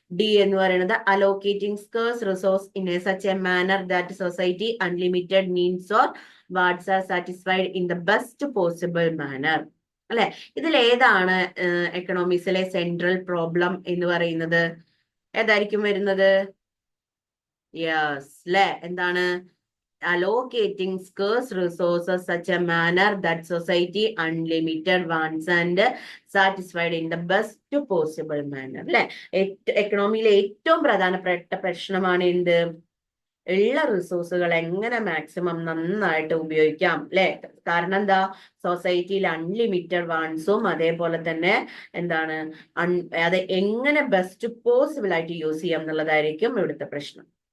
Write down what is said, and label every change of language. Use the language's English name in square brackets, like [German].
[Malayalam] D എന്ന് പറയുന്നത് [English] Allocating scarce resources in a such a manner that society unlimited needs or wants are satisfied in the best possible manner. അല്ലെ? [Malayalam] ഇതിൽ ഏതാണ് എക്കണോമിക്സിലെ central problem എന്ന് പറയുന്നത്? ഏതായിരിക്കും വരുന്നത്? യെസ്, അല്ലെ? എന്താണ്? [English] allocating scarce resources such a manner that society unlimited wants and satisfied in the best possible manner. [Malayalam] അല്ലെ? എക്കണോമിയിലെ ഏറ്റവും പ്രധാനപ്പെട്ട പ്രശ്നമാണ് എന്ത്? ഉള്ള റിസോഴ്സുകൾ എങ്ങനെ മാക്സിമം നന്നായിട്ട് ഉപയോഗിക്കാം. അല്ലെ? കാരണം എന്താ? സൊസൈറ്റിയിൽ അൺലിമിറ്റഡ് വാൺസും അതേപോലെ തന്നെ എന്താണ് അത് എങ്ങനെ ബെസ്റ്റ് പോസിബിൾ ആയിട്ട് യൂസ് ചെയ്യാം എന്നുള്ളതായിരിക്കും ഇവിടുത്തെ പ്രശ്നം.